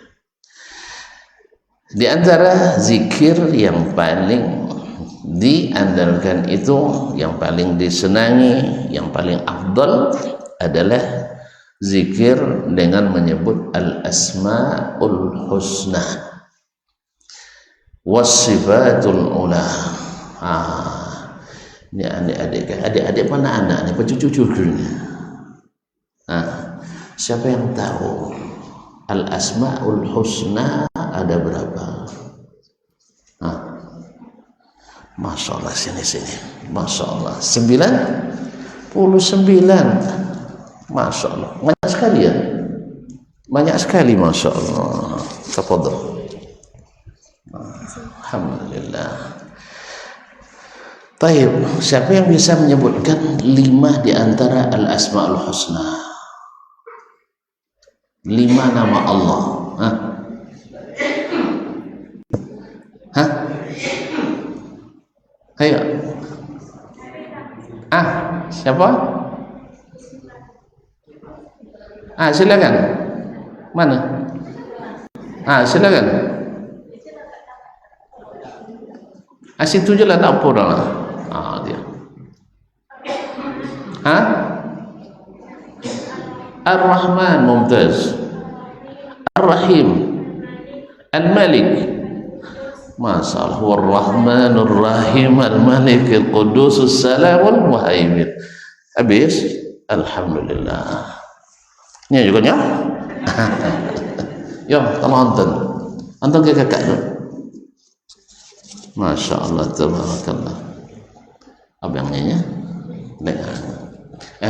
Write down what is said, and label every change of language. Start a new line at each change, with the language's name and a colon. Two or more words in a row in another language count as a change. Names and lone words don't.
Indonesian: Di antara zikir yang paling diandalkan itu, yang paling disenangi, yang paling afdal adalah zikir dengan menyebut
Arabic: الأسماء الحسنى والصفات العلى.
Malay: Ini adik-adik mana anak ni, cucu-cucu ni.
Indonesian: Siapa yang tahu
Arabic: الأسماء الحسنى
Indonesian: ada berapa?
Arabic: ما شاء الله,
Indonesian: sini.
Arabic: ما شاء الله,
Indonesian: 99.
Arabic: ما شاء الله,
Indonesian: banyak sekali ya. Banyak sekali,
Arabic: ما شاء الله.
Indonesian: Tafadhal. Alhamdulillah. Baik, siapa yang bisa menyebutkan 5 di antara
Arabic: الأسماء الحسنى?
Indonesian: 5 nama Allah. Ayo. Siapa? Silakan. Mana? Silakan.
Malay: Situ je lah, tak apa dah lah.
Indonesian: Dia. Ar-Rahman, Mumtaz. Ar-Rahim, Al-Malik. Masalah Ar-Rahman, Ar-Rahim, Al-Malik, Al-Qudus, Al-Salam, Al-Muhaimin. Habis. Alhamdulillah. Ini juga ya.
Malay: Yo, tolong anton ke kakak tu.
Arabic: ما شاء الله، تبارك الله.
Indonesian: Abangnya ya.